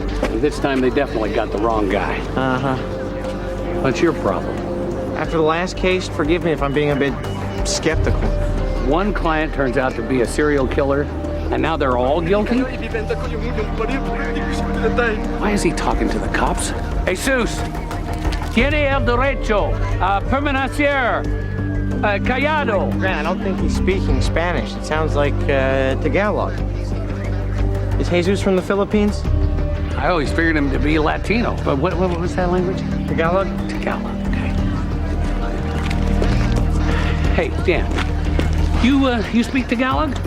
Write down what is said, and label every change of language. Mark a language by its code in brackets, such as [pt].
[en] And this time they definitely got the wrong guy. Uh-huh. What's your problem? After the last case, forgive me if I'm being a bit skeptical. One client turns out to be a serial killer, and now they're all guilty? Why is he talking to the cops? [es] Jesus, tiene el derecho a permanecer callado. [en] Grant, I don't think he's speaking Spanish. It sounds like Tagalog. Is Jesus from the Philippines? I always figured him to be Latino, but what was that language? Tagalog? Tagalog, okay. Hey, Dan, you speak Tagalog?